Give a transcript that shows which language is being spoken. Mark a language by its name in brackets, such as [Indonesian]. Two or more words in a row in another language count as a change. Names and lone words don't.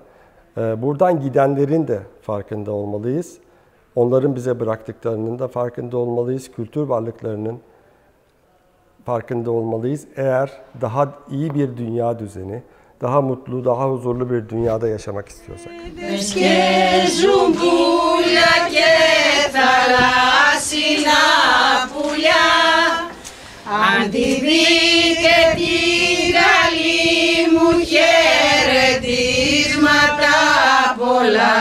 [Turkish] Buradan gidenlerin de farkında olmalıyız. Onların bize bıraktıklarının da farkında olmalıyız. Kültür varlıklarının farkında olmalıyız. Eğer daha iyi bir dünya düzeni, daha mutlu, daha huzurlu bir dünyada yaşamak istiyorsak. [Greek] Αν τη δείτε την καλή μου χαιρετίσματα πολλά.